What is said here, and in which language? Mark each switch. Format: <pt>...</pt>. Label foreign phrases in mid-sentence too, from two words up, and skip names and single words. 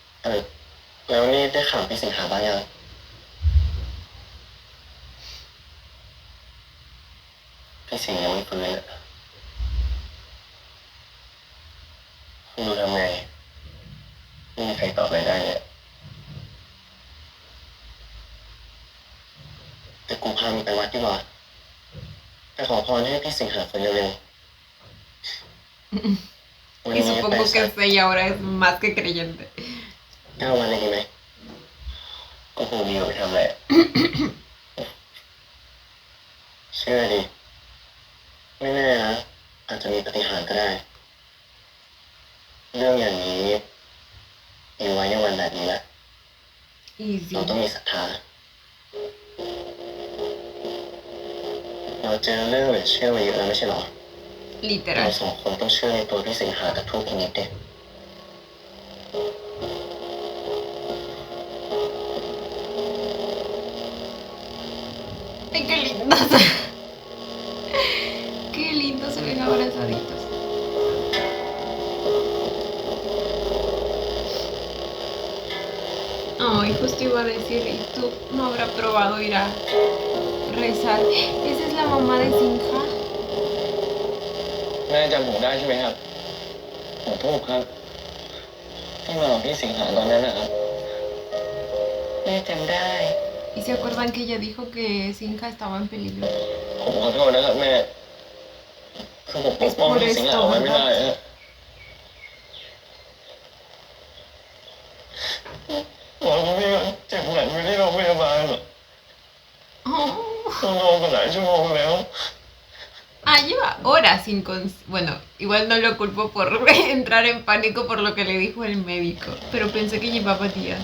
<th>แล้วนี่ได้ข่าวพี่สิงหาบ้างยังพี่สิงห์ยังไม่ฟื้นอ่ะคุณดูทำไงไม่มีใครตอบอะไรได้เนี่ยแต่กูพามึงไปวัดดีกว่าไปขอพรให้พี่สิงหาฟื้นเร็วๆวัน</th> <es>Y</es> <th>นี้</th> <es>supongo</es> <th>ไป</th> <es>que</es> <th>สัก</th> <es>usted ya ahora es más que creyente.</es> <th>9 วันเลยดีไหมกูคงมีอยู่ไปทำแหละ เชื่อดิ ไม่แน่นะอาจจะมีปาฏิหาริย์ก็ได้ เรื่องอย่างนี้มีไว้ในวันแบบนี้แหละ Easy. เราต้องมีศรัทธา เราเจอเรื่องเหลือเชื่อมาเยอะแล้วไม่ใช่หรอ เรา Literal. สองคนต้องเชื่อในตัวพี่สิงหากับทูกพินิจเด็ก</th> <es>Ay, qué lindos. Qué lindos se ven abrazaditos. Ay, justo iba a decir, ¿y tú no habrá probado ir a rezar? ¿Esa es la mamá de Sinja?</es> <th>แม่จำผมได้ใช่ไหมครับผมทูกครับ ที่มากับพี่สิงหาตอนนั้นนะครับ แม่จำได้</th> <es>¿Y se acuerdan que ella dijo que Sinja estaba en peligro?</es> <th>ผมขอโทษนะครับแม่ คือผมปกป้องพี่สิงหาไว้ไม่ได้ฮะบอกว่าพี่เจ็บหนักอยู่ที่โรงพยาบาลเหรอ Oh. ต้องรอมาหลายชั่วโมงแล้ว</th> <es>Ah, lleva horas sin Bueno, igual no lo culpo por entrar en pánico por lo que le dijo el médico, pero pensé que llevaba días.</es>